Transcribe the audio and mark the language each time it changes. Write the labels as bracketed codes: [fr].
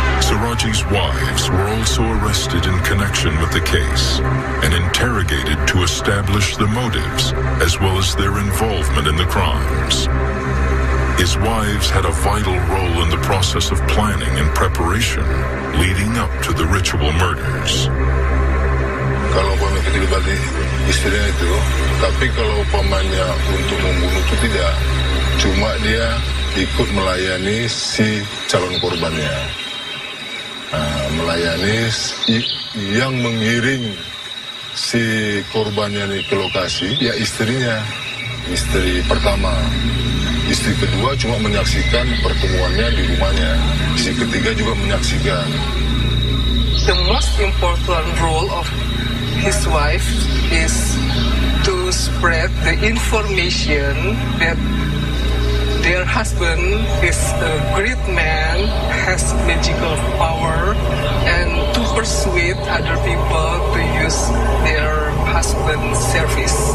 [en] Suradji's wives were also arrested in connection with the case and interrogated to establish the motives as well as their involvement in the crimes. His wives had a vital role in the process of planning and preparation leading up to the ritual murders. [id] Kalau umpamanya dibagi istrinya itu, tapi kalau umpamanya untuk membunuh itu tidak, cuma dia ikut melayani si calon korbannya. Melayani yang mengiring si korbannya nih ke lokasi, ya istrinya, istri pertama. Istri kedua cuma menyaksikan pertemuannya di rumahnya. Istri ketiga juga menyaksikan. [en] The most important role of his wife is to spread the information that their husband is a great man, has magical power, and to persuade other people to use their husband's service.